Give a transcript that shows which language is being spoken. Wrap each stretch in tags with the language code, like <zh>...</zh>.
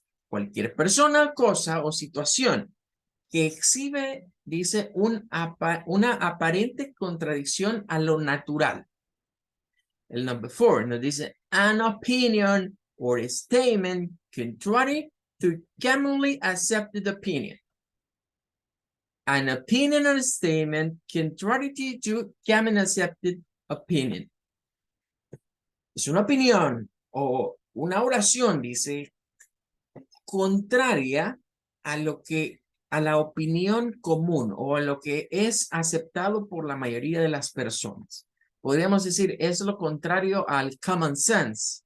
<es>Cualquier persona, cosa o situación que exhibe, dice, una aparente contradicción a lo natural. El number 4 nos dice,</es> <en>an opinion or a statement contrary to commonly accepted opinion. An opinion or statement contrary to commonly accepted opinion.</en> <es>Es una opinión o una oración, dice, contraria a lo que a la opinión común o a lo que es aceptado por la mayoría de las personas. Podríamos decir, es lo contrario al common sense.</es>